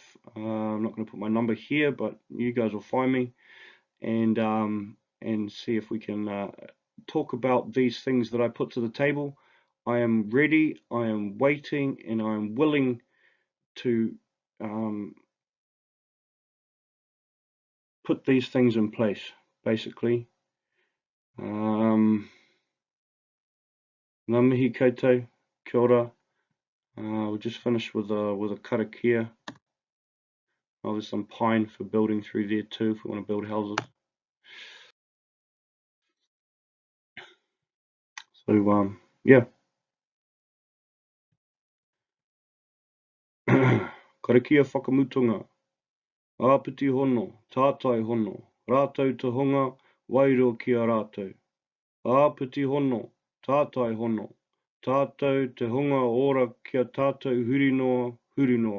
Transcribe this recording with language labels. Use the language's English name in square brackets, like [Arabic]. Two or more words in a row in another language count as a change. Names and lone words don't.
[English] I'm not going to put my number here, but you guys will find me and see if we can talk about these things that I put to the table. I am ready, I am waiting, and I am willing to put these things in place, basically. [Māori] Ngā mihi koutou, kia ora. [English] We'll just finish with a karakia. Oh, there's some pine for building through there too if we want to build houses. So yeah. [Māori] Karakia whakamutunga. Āpiti hono, tātai hono, rātou te honga, wairo ki a rātou. Āpiti hono, tātai hono, tātou te honga ora kia tātou hurinoa, hurinoa.